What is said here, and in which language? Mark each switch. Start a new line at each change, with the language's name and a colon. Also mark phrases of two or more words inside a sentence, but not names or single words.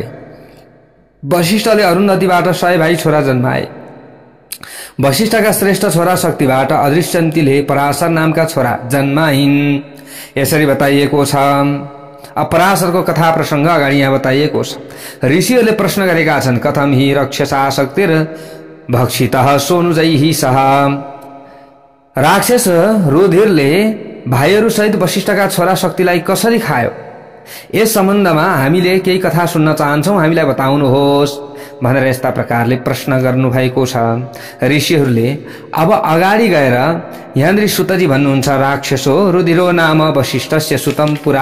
Nepali: वशिष्ठले अरुन्धतिबाट 100 भाइ छोरा जन्माए। वशिष्ठका श्रेष्ठ छोरा शक्तिबाट अदृश्यन्तीले पराशर नामका छोरा जन्माइन्। यसरी बताइएको छ। अपराशरको कथा प्रसंग अगाडि यहाँ बताइएको छ। ऋषिहरूले प्रश्न गरेका छन्
Sanskrit: कथम हि रक्षसा शक्तिर भक्षितः सोनुजैहि सह।
Nepali: राक्षस रुधिरले भाइहरू सहित वशिष्ठका छोरा शक्तिलाई कसरी खायो? यस सम्बन्धमा हामीले केही कथा सुन्न चाहन्छौं, हामीलाई बताउनुहोस् भनेर यस्ता प्रकारले प्रश्न गर्नु भएको छ। ऋषिहरूले अब अगाडि गएर यहाँनिर सुतजी भन्नुहुन्छ
Sanskrit: राक्षसो रुधिरो नाम वशिष्ठस्य सुतम पुरा।